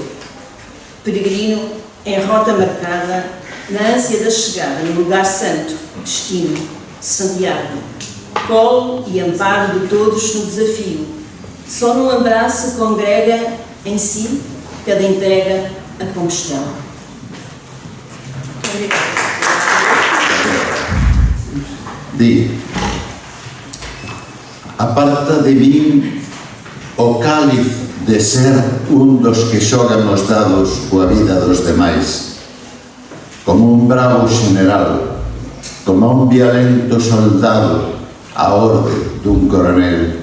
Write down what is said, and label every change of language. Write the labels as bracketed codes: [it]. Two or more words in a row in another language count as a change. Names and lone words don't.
[pt] Peregrino em rota marcada, na ânsia da chegada no lugar santo, destino, Santiago. Colo e amparo de todos no desafio. Só num abraço congrega em si cada entrega a combustão. [gl] Di, aparta de min o cáliz de ser dos que xogan os dados coa vida dos demais, como un bravo general, como un violento soldado a orde dun coronel.